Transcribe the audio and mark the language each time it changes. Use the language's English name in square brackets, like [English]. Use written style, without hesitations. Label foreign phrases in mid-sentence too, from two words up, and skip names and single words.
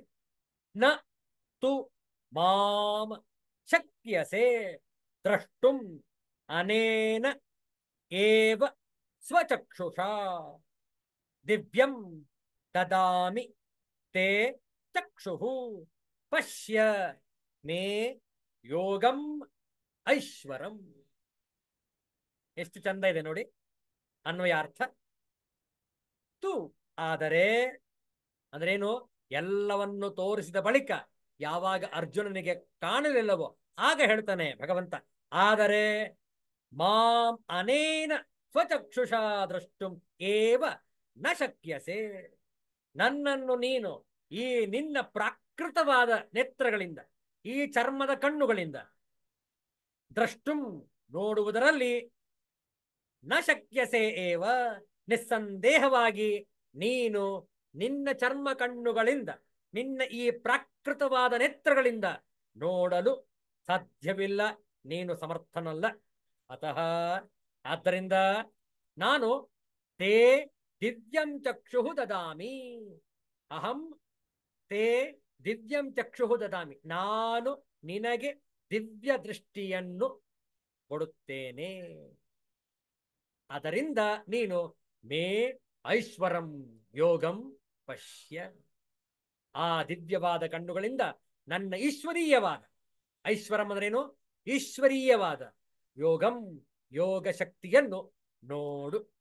[Sanskrit] ನ ತು ಮಾಂ ಶಕ್ಯಸೆ ದ್ರಷ್ಟುಂ ಅನೇನ ಏವ ಸ್ವಚಕ್ಷುಷಾ ದಿವ್ಯಂ ದದಾಮಿ ತೇ ಚಕ್ಷುಃ ಪಶ್ಯ ಮೇ ಯೋಗಂ ಐಶ್ವರಂ. [Kannada] ಎಷ್ಟು ಚಂದ ಇದೆ ನೋಡಿ ಅನ್ವಯಾರ್ಥ. ತು ಆದರೆ ಅಂದ್ರೇನು? ಎಲ್ಲವನ್ನು ತೋರಿಸಿದ ಬಳಿಕ ಯಾವಾಗ ಅರ್ಜುನನಿಗೆ ಕಾಣಲಿಲ್ಲವೋ ಆಗ ಹೇಳ್ತಾನೆ ಭಗವಂತ, ಆದರೆ [Sanskrit] ಮಾಂ ಅನೇನ ಸ್ವಚಕ್ಷುಷಾ ದ್ರಷ್ಟುಂ ಏವ ನ ಶಕ್ಯಸೆ. [Kannada] ನನ್ನನ್ನು ನೀನು ಈ ನಿನ್ನ ಪ್ರಾಕೃತವಾದ ನೇತ್ರಗಳಿಂದ, ಈ ಚರ್ಮದ ಕಣ್ಣುಗಳಿಂದ ದ್ರಷ್ಟುಂ ನೋಡುವುದರಲ್ಲಿ [Sanskrit] ನ ಶಕ್ಯಸೆ ಏವ [Kannada] ನಿಸ್ಸಂದೇಹವಾಗಿ ನೀನು ನಿನ್ನ ಚರ್ಮ ಕಣ್ಣುಗಳಿಂದ, ನಿನ್ನ ಈ ಪ್ರಾಕೃತವಾದ ನೇತ್ರಗಳಿಂದ ನೋಡಲು ಸಾಧ್ಯವಿಲ್ಲ, ನೀನು ಸಮರ್ಥನಲ್ಲ. ಅತಃ ಆದ್ದರಿಂದ ನಾನು [Sanskrit] ತೇ ದಿವ್ಯಂ ಚಕ್ಷು ದದಾಮಿ, ಅಹಂ ತೇ ದಿವ್ಯಂ ಚಕ್ಷು ದದಾಮಿ, [Kannada] ನಾನು ನಿನಗೆ ದಿವ್ಯ ದೃಷ್ಟಿಯನ್ನು ಕೊಡುತ್ತೇನೆ. ಅದರಿಂದ ನೀನು [Sanskrit] ಮೇ ಐಶ್ವರಂ ಯೋಗಂ ಪಶ್ಯ, [Kannada] ಆ ದಿವ್ಯವಾದ ಕಣ್ಣುಗಳಿಂದ ನನ್ನ ಈಶ್ವರೀಯವಾದ, ಐಶ್ವರಂ ಅಂದ್ರೇನು, ಈಶ್ವರೀಯವಾದ ಯೋಗಂ ಯೋಗ ಶಕ್ತಿಯನ್ನು ನೋಡು.